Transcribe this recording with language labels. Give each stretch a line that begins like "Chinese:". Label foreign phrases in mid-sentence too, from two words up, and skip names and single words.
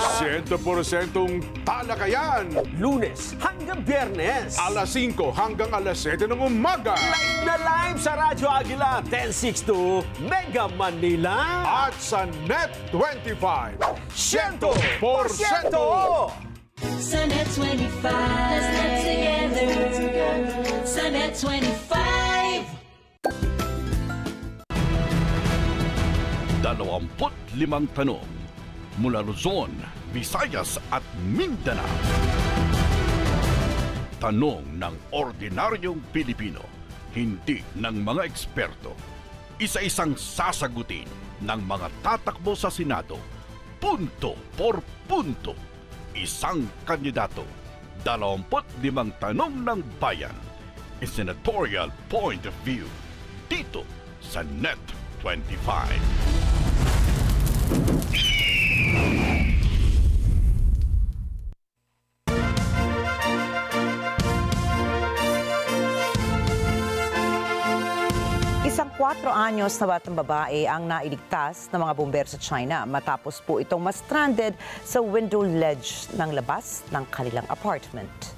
Filipino: 100% talakayan! Lunes hanggang Biyernes! Alas 5 hanggang alas 7 ng umaga! Live na live sa Radyo Agila 1062 Mega Manila! At sa NET25! 100%! Sa NET25,
English: let's get together.
Filipino: Sa NET25. 25 tanong mula Luzon, Visayas at Mindanao. Tanong ng ordinaryong Pilipino, hindi ng mga eksperto. Isa-isang sasagutin ng mga tatakbo sa Senado,
Spanish: punto por punto.
Filipino: Isang kandidato, 25 tanong ng bayan.
English: A senatorial point of view.
Filipino: Dito sa NET25. Isang 4 anyos na batang babae ang nailigtas ng mga bumbero sa China matapos po itong ma-stranded sa
English: window ledge
Filipino: ng labas ng kanilang apartment.